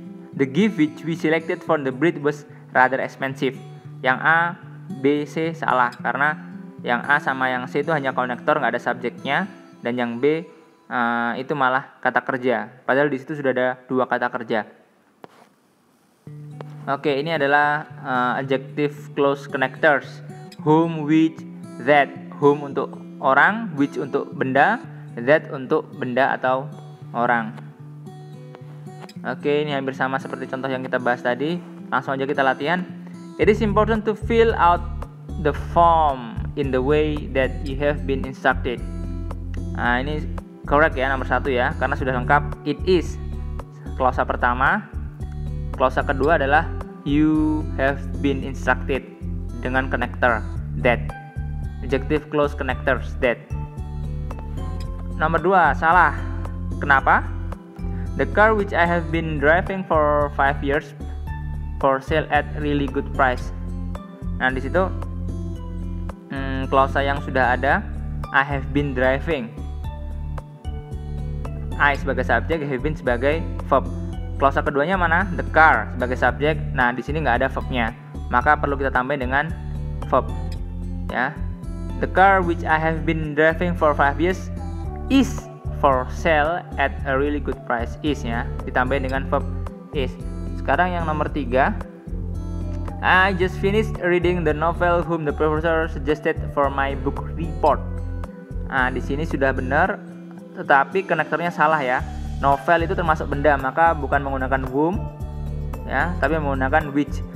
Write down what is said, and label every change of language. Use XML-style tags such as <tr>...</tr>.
<en>The gift which we selected for the breed was rather expensive.</en> <id>Yang A, B, C salah karena yang A sama yang C itu hanya konektor, nggak ada subjeknya, dan yang B itu malah kata kerja. Padahal di situ sudah ada dua kata kerja. Oke, ini adalah adjective clause connectors. Whom, which, that. Whom untuk orang, which untuk benda, that untuk benda atau orang. Oke, ini hampir sama seperti contoh yang kita bahas tadi. Langsung aja kita latihan.</id> <en>It is important to fill out the form in the way that you have been instructed.</en> <id>Nah, ini correct ya, nomor 1 ya, karena sudah lengkap. It is klausa pertama. Klausa kedua adalah</id> <en>you have been instructed</en> <id>dengan connector that. Adjective clause connectors that. Nomor 2 salah. Kenapa?</id> <en>The car which I have been driving for 5 years for sale at really good price.</en> <id>Nah, di situ klausa yang sudah ada</id> <en>I have been driving.</en> <id>I sebagai subjek, have been sebagai verb. Klausa keduanya mana? The car sebagai subjek. Nah, di sini nggak ada verbnya. Maka perlu kita tambahin dengan verb. Ya.</id> <en>The car which I have been driving for 5 years is for sale at a really good price.</en> <id>Is ya, ditambahin dengan verb is. Sekarang yang nomor 3.</id> <en>I just finished reading the novel whom the professor suggested for my book report.</en> <id>Nah, di sini sudah benar, tetapi konektornya salah ya. Novel itu termasuk benda, maka bukan menggunakan whom ya, tapi menggunakan which.</id>